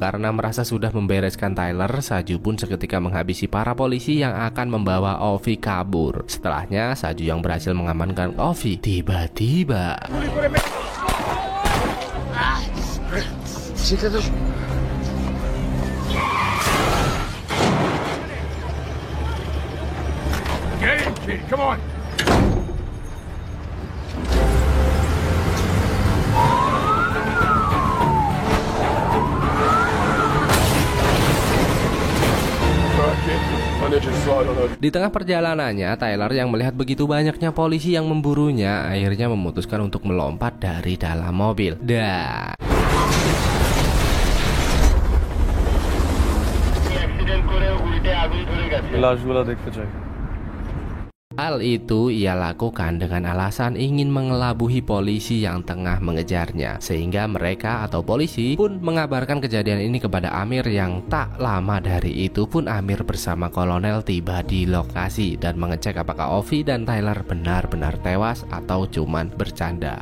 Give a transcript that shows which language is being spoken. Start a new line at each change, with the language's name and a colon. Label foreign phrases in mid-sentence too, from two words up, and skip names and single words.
Indonesian: Karena merasa sudah membereskan Tyler, Saju pun seketika menghabisi para polisi yang akan membawa Ovi kabur. Setelahnya, Saju yang berhasil mengamankan Ovi tiba-tiba
English: Get in, kid, come on.
Indonesian: Di tengah perjalanannya, Tyler yang melihat begitu banyaknya polisi yang memburunya, akhirnya memutuskan untuk melompat dari dalam mobil. Dan
Hindi: लाश वाला देखते चाहिए
Indonesian: Hal itu ia lakukan dengan alasan ingin mengelabuhi polisi yang tengah mengejarnya, sehingga mereka atau polisi pun mengabarkan kejadian ini kepada Amir, yang tak lama dari itu pun Amir bersama kolonel tiba di lokasi dan mengecek apakah Ovi dan Tyler benar-benar tewas atau cuman bercanda.